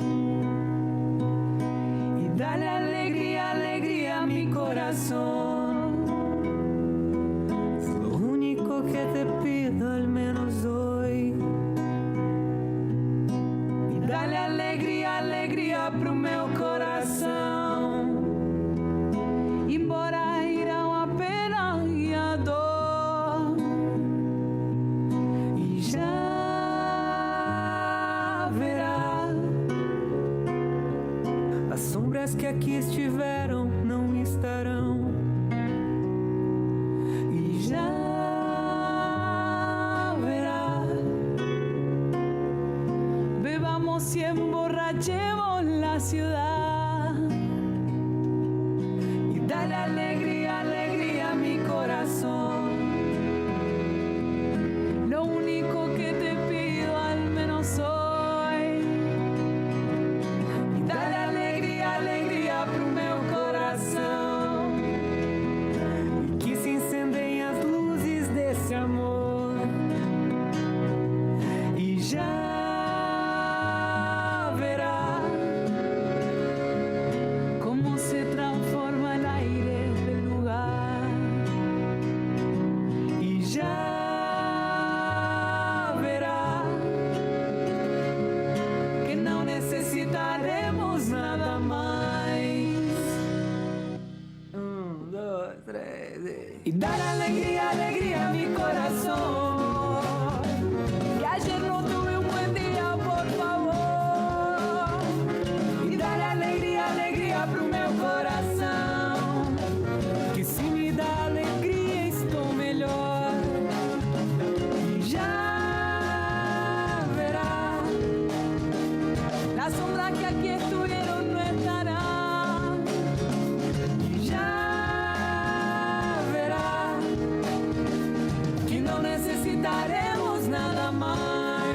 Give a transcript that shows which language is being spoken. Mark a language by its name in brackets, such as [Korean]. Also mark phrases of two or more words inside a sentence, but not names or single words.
[Spanish] Y dale alegría, alegría a mi corazón. Es lo único que te pido, al menos hoy. Y dale alegría, alegría [Portuguese] pro meu coração. Embora irão a pena e a dor. As sombras que aqui estiveram não estarão. E já verá. [Spanish] Bebamos y emborrachemos la ciudad. Y dale alegría, alegría a mi corazón. Lo único que te pido, al menos hoy. Y dale alegría, alegría [Portuguese] pro meu coração. E que se incendiem as luzes desse amor. E já verá como se transforma [Spanish] el aire del lugar. Y ya necesitaremos nada más. 1, 2, 3. Y dar alegría, alegría a mi corazón. Que ayer no tuve un buen día, por favor. Y dar alegría, alegría [Portuguese] pro meu coração. Que se me dá alegria, estou melhor. [Spanish] Y ya verá. La sombra que aquí estuvieron no estará. Y ya verá que no necesitaremos nada más.